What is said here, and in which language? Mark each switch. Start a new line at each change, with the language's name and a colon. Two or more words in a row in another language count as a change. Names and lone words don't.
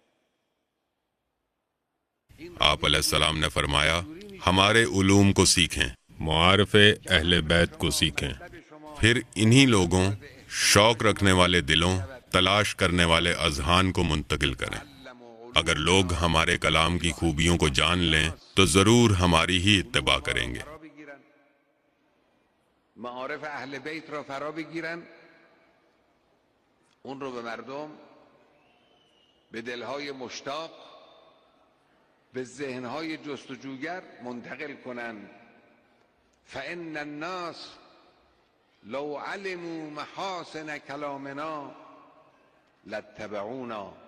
Urdu: آپ
Arabic: علیہ السلام
Urdu: نے فرمایا ہمارے علوم کو سیکھیں، معارف اہل بیت کو سیکھیں، پھر انہی لوگوں، شوق رکھنے والے دلوں، تلاش کرنے والے اذہان کو منتقل کریں۔ اگر لوگ ہمارے کلام کی خوبیوں کو جان لیں تو ضرور ہماری ہی اتباع کریں گے۔
Persian: معارف اهل بیت را فرا بگیرن، اون رو به مردم، به دلهای مشتاق، به ذهنهای جستجوگر منتقل کنن.
Arabic: فإن الناس لو علموا محاسن کلامنا لاتبعونا.